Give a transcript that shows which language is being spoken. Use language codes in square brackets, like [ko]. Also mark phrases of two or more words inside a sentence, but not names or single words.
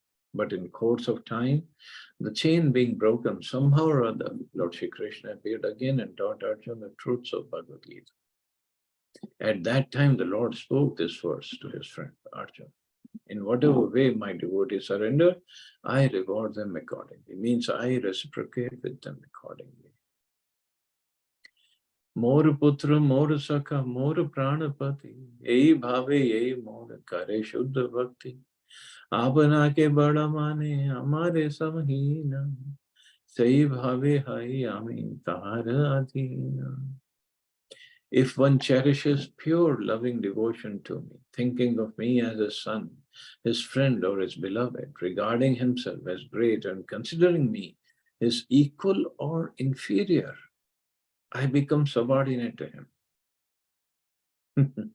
[en] But in course of time, the chain being broken, somehow or other, Lord Shri Krishna appeared again and taught Arjuna the truths of Bhagavad Gita. At that time, the Lord spoke this verse to his friend Arjuna. In whatever way my devotees surrender, I reward them accordingly. It means I reciprocate with them accordingly. [bn] মোর পুত্র, মোর সখা, মোর প্রাণপতি, এই ভাবে, এই মোর করে শুদ্ধ ভক্তি. আপনা কে বড় মানে, আমারে সমহীন, সেই ভাবে হই আমি তাহার অধীন. [en] If one cherishes pure loving devotion to me, thinking of me as a son, his friend or his beloved, regarding himself as great and considering me his equal or inferior, I become subordinate to him.